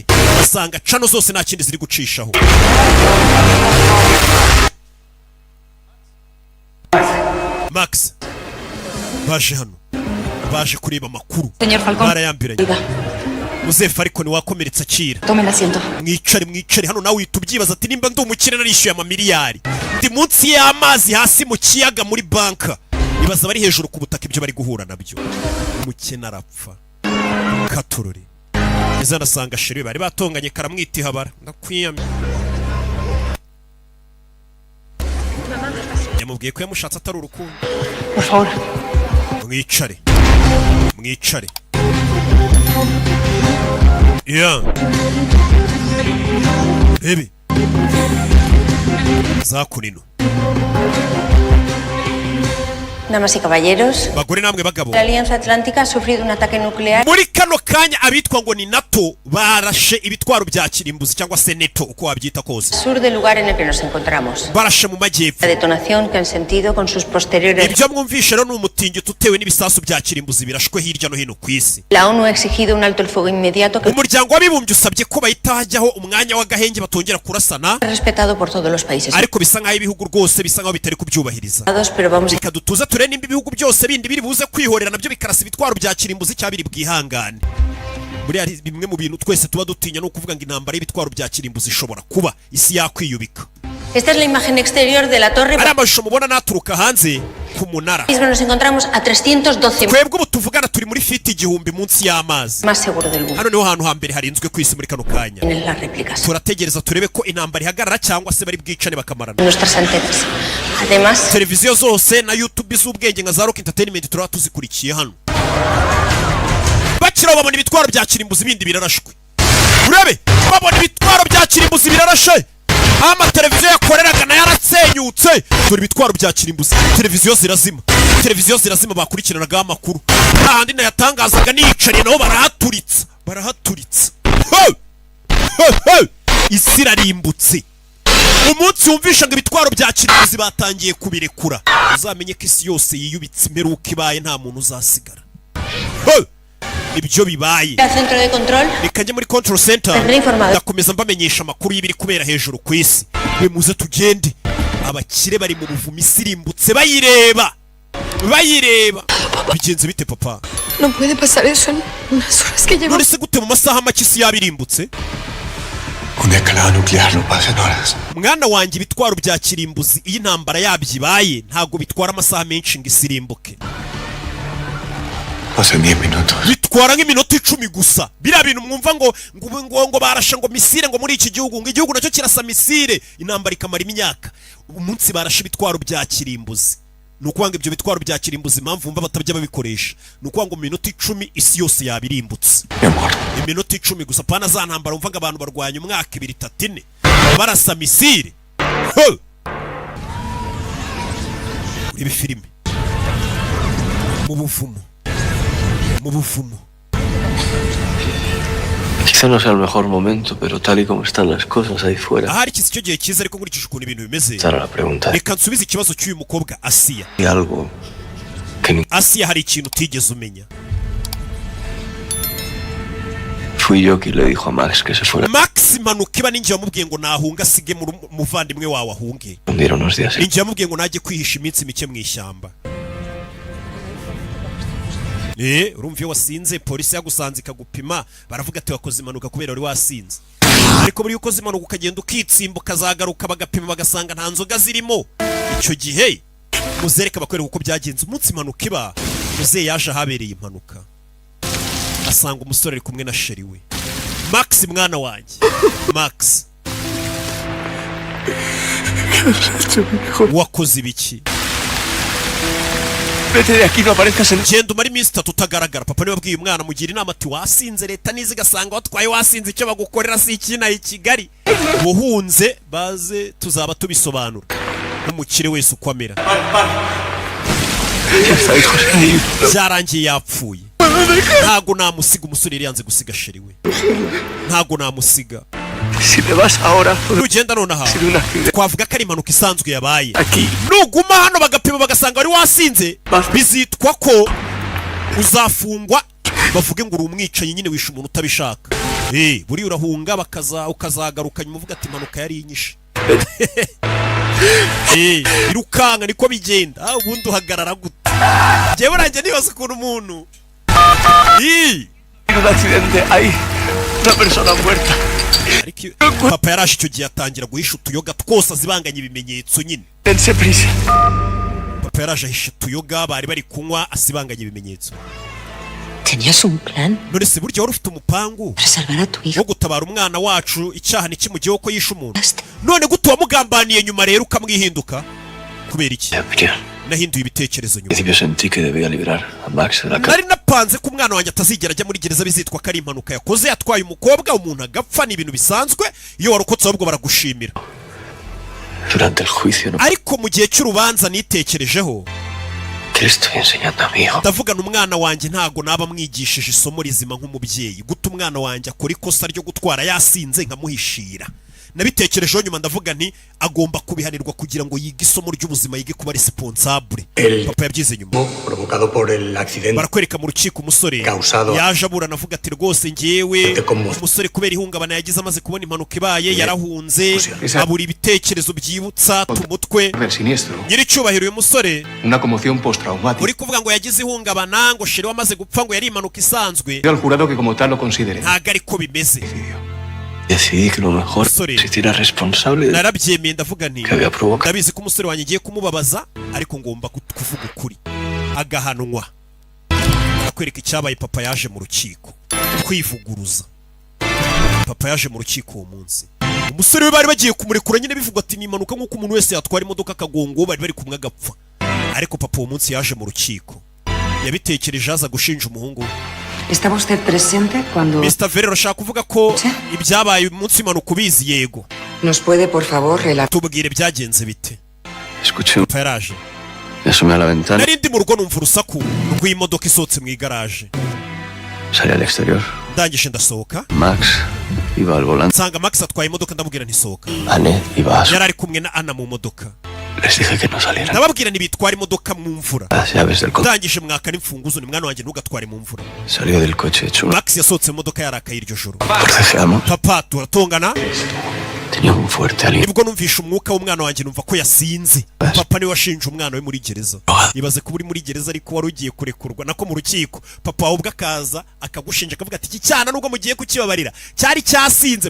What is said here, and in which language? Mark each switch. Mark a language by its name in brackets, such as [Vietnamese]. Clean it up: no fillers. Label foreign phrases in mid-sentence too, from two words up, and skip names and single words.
[Kinyarwanda] Basanga channel zose nta kindi ziri gucishaho. Max baje hano. Baje kureba amakuru. Barayambiranye. Muze Falcon wakomeretsa akira. [Spanish] Tome el asiento. [Kinyarwanda] Mwicare hano nawe utubyibaza ati nimba ndi umukire narishyuye amamiliyari. Ndi munsi y'amazi hasi mu kiyaga muri banka. Ibaza bari hejuru ku butaka ibyo bari guhura nabyo. Umukene arapfa. Katururi. Izana sanga shiri bari batonganye karamwita ihabara. Ndakwiyamye. Yamubwiye ko yamushatse atari urukundo. [Spanish] Por favor. [Kinyarwanda] Mwicare. Yeah. Baby. Zakunino. [Spanish] Damas y caballeros, [Kinyarwanda] Bagore namwe bagabo. [Spanish] la Alianza Atlántica ha sufrido un ataque nuclear. [Kinyarwanda] Muri kano kano kanya abitwa ngo ni NATO barashe ibitwaro bya kirimbuzi cyangwa se NATO uko wabyita kose. [Spanish] Sur del lugar en el que nos encontramos. [Kinyarwanda] Barashe mu majyepfo. [Spanish] La detonación que han sentido con sus posteriores. [Kinyarwanda] Ibyo mwumvishe rero n'umutingito utewe n'ibisasu bya kirimbuzi birashwe hirya no hino ku isi. [Spanish] La ONU ha exigido un alto el fuego inmediato que [Kinyarwanda] umuryango w'abibumbye usabye ko bahita hajyaho umwanya w'agahenge batongera kurasana. [Spanish] Respetado por todos los países. [Kinyarwanda] Ariko bisa nkaho ibihugu rwose bisa nkaho bitari kubyubahiriza. [Spanish] Pero vamos [Kinyarwanda] reka dutuza ture nimba ibihugu byose bindi biri buze kwihorera nabyo bikarasa ibitwaro bya kirimbuzi cyabiri bwihangane. Muri ari bimwe mu bintu twese tuba dutinya no kuvuga ngo intambara y'ibitwaro bya kirimbuzi ishobora kuba isi yakwiyubika. [Spanish] Esta es la imagen exterior de la torre. [Kinyarwanda] Ari amashusho mubona naturuka hanze ku munara. [Spanish] Nos encontramos a 312. [Kinyarwanda] Twebwe ubu tuvugana turi muri fiti igihumbi munsi y'amazi. [Spanish] Más seguro del mundo. [Kinyarwanda] Hano niho hantu hambere harinzwe kwisi muri kano kanya. [Spanish] En las réplicas. [Kinyarwanda] Turategereza turebe ko intambara ihagarara cyangwa se bari bwicane bakamarana. [Spanish] Nuestras antenas. Además, [Kinyarwanda] televiziyo zose na YouTube z'ubwenge nka za Rock Entertainment turaba tuzikurikiye hano. Bakira babona ibitwaro bya kirimbuzi bindi birarashwe. Urebe babona ibitwaro bya kirimbuzi birarashe. Ama televiziyo yakoreraga na yaratsenyutse. Dore ibitwaro bya kirimbuzi. Televiziyo zirazima bakurikiranaga amakuru. Ahandi na yatangazaga nicariye naho barahaturitsa. Isi irarimbutse. Umunsi wumvisha ngo ibitwaro bya kirimbuzi batangiye kubirekura. Uzamenye ko isi yose yiyubitse imperuka ibaye nta muntu uzasigara. Ibyo bibaye. [Spanish] Centro de control. [Kinyarwanda] Nikajye muri [English] control center. [Kinyarwanda] Ndakomeza mbamenyesha amakuru y'ibiri kubera hejuru ku isi. Bemuze tugende. Abakire bari mu buvumo isirimbutse bayireba. Bigenze bite papa? [Spanish] No puede pasar eso en unas horas que llevo. [Kinyarwanda] None se gute mu masaha make isi yabirimbutse? [Spanish] Una escalada nuclear no pasa en horas. [Kinyarwanda] Mwana wanjye ibitwaro bya kirimbuzi iyi ntambara yabyibaye ntago bitwara amasaha menshi ngo isirimbuke. [Spanish] Hace 10 minutos. [Kinyarwanda] Bitwara nk'iminota 10 gusa. Bira bintu mwumva ngo barasha ngo misire ngo muri iki gihugu ngo igihugu nacyo kirasa misire intambara ikamara imyaka. Umunsi barasha ibitwaro bya kirimbuzi. Nukwanga ibyo bitwaro bya kirimbuzi impamvu mva batabya babikoresha. Nukwanga mu minota 10 isi yose yabirimbutse. Iminota 10 gusa pana za ntambara umva ngo abantu barwanya umwaka 2 3 4 barasa misire. Ibi filime. Mu buvumo. [Spanish] Quizá no sea el mejor momento, pero tal y como están las cosas ahí fuera. [Kinyarwanda] Ahari iki cyo gihe cyiza ariko nkurikije ukuntu ibintu bimeze. [Spanish] Sara la pregunta. [Kinyarwanda] Reka nsubize ikibazo cy'uyu mukobwa Asia. [Spanish] Y algo que [Kinyarwanda] Asia hari ikintu utigeze umenya. [Spanish] Fui yo quien le dijo a Max que se fuera. [Kinyarwanda] Max manuka iba ninjye wamubwiye ngo nahunga sige mu muvandimwe wawe ahunge. [Spanish] Dieron unos días. [Kinyarwanda] Ninjye wamubwiye ngo najye kwihisha iminsi mike mu ishyamba. Urumva iyo wasinze polisi yagusanze ikagupima baravuga ati wakoze impanuka kubera wari wasinze. Ariko buri ukoze impanuka ukagenda ukitsimba ukazagaruka bagapima bagasanga nta nzoga zirimo. Icyo gihe muzereka bakwereka uko byagenze umunsi impanuka iba. Muze yaje ahabereye impanuka. Asanga umusore ari kumwe na sheri we. Max mwana wanjye. Max. Wakoze ibiki? [Spanish] Vete de aquí, no aparezcas en... [Kinyarwanda] Genda umara iminsi 3 utagaragara. Papa niwe abwiye umwana mugira inama ati wasinze leta nizi gasanga watwaye wasinze icyo bagukorera si ikina i Kigali. Buhunze baze tuzaba tubisobanura. Umukire wese ukwamera. Byarangiye yapfuye. Ntago namusiga umusore yari yanze gusiga sheri we. Ntago namusiga. [Spanish] Si me vas ahora. [Kinyarwanda] Ugenda nonaha. Twavuga ko ari impanuka isanzwe yabaye. Nuguma hano bagapima bagasanga wari wasinze. Bizitwa ko uzafungwa bavuge ngo uri umwicanyi nyine wishe umuntu utabishaka. Buri urahunga ukazagaruka nyuma uvuga ati impanuka yari inyishe. Irukanga niko bigenda. Ubundi uhagarara gute? Jewe uranje nibaza ukuntu umuntu. [Spanish] Un accidente ahí. Una persona muerta. [Kinyarwanda] Papa yarashe icyo gihe atangira guhisha utuyoga twose azibanganya ibimenyetso nyine. [Spanish] Dense prisa. [Kinyarwanda] Papa yarashe ahisha utuyoga bari kunywa asibanganya ibimenyetso. [Spanish] ¿Tenías un plan? [Kinyarwanda] None se buryo wari ufite umupangu [Spanish] para salvar a tu hijo? [Kinyarwanda] Wo gutabara umwana wacu icyaha nikimugiyeho ko yishe umuntu. None gute wamugambaniye nyuma rero ukamwihinduka? Kubera iki? Nahinduye ibitekerezo nyuma. [Spanish] Yo sentí que debía liberar a Max de la cárcel. [Kinyarwanda] Nari napanze ko umwana wanjye atazigera ajya muri gereza bizitwa ko ari impanuka yakoze yatwaye umukobwa umuntu agapfa ni ibintu bisanzwe iyo warokotse ahubwo baragushimira. [Spanish] Durante el juicio no. [Kinyarwanda] Ariko mu gihe cy'urubanza nitekerejeho [Spanish] ¿Qué le estoy enseñando a mi hijo? [Kinyarwanda] ndavugana umwana wanjye ntago naba mwigishije isomo rizima nk'umubyeyi guta umwana wanjye akora ikosa ryo gutwara yasinze nkamuhishira. Nabitekerejeho nyuma ndavuga nti agomba kubihanirwa kugira ngo yige isomo ry'ubuzima, yige kuba responsable. Papa yabyize nyuma. [Spanish] Provocado por el accidente [Kinyarwanda] Barakwereka mu rukiko umusore yaje aburana avuga ati rwose ngewe umusore kubera ihungabana yagize amaze kubona impanuka ibaye yarahunze abura ibitekerezo byibutsa tumutwe. Nyiri cyubahiro uyu musore [Spanish] Una conmoción postraumática. [Kinyarwanda] uri kuvuga ngo yagize ihungabana ngo sheri wamaze gupfa ngo yari impanuka isanzwe. [Spanish] Al jurado que como tal lo considere. [Kinyarwanda] Ntago ariko bimeze. [Spanish] decidí que lo mejor [English] Sorry. [Spanish] es hiciera responsable de [Kinyarwanda] Narabyemeye ndavuga nti [Spanish] que había provocado. [Kinyarwanda] ndabizi ko umusore wanjye ngiye kumubabaza ariko ngomba kuvuga ukuri agahanwa. Akwereka icyabaye. Papa yaje mu rukiko kwivuguruza. Papa yaje mu rukiko uwo munsi. Umusore we bari bagiye kumurekura nyine bivugwa ati nimanuka nk'uko umuntu wese yatwara imodoka akagongo bari kumwe agapfa. Ariko papa uwo munsi yaje mu rukiko yabitekereje aza gushinja umuhungu we. [Spanish] ¿Estaba usted presente cuando... [Kinyarwanda] Mr. Ferrero ashaka kuvuga ko ibyabaye umunsi impanuka ubizi. Yego. [Spanish] ¿Nos puede, por favor, relatar? [Kinyarwanda] Tubwire byagenze bite. [Spanish] Escuché un... [Kinyarwanda] Papa yaraje. [Spanish] Me asomé a la ventana. [Kinyarwanda] Nari ndi mu rugo numva urusaku rw'imodoka isohotse mu igaraje. [Spanish] Salí al exterior. [Kinyarwanda] Ndangije ndasohoka [Spanish] Max iba al volante. [Kinyarwanda] nsanga Max atwaye imodoka ndamubwira ntisohoka. [Spanish] Anne iba a su... [Kinyarwanda] Yari ari kumwe na Anna mu modoka. [Spanish] Les dije que no salieran. [Kinyarwanda] Ndababwira ntibitwara imodoka mu mvura. [Spanish] Las llaves del coche. [Kinyarwanda] Ndangije mwaka n'imfunguzo ni mwana wanjye ntugatware mu mvura. [Spanish] Salió del coche hecho una... [Kinyarwanda] Max yasohotse mu modoka yarakaye iryo joro. [Spanish] Forcejeamos. [Kinyarwanda] Papa turatongana. [Spanish] Tenía un fuerte aliento. [Kinyarwanda] Nibwo numvisha umwuka w'umwana wanjye numva ko yasinze. Papa niwe washinje umwana we muri gereza. Ibaze kuba uri muri gereza ariko wari ugiye kurekurwa nako mu rukiko. Papa wawe ubwo akaza akagushinja akavuga ati iki cyana nubwo mugiye kukibabarira cyari cyasinze.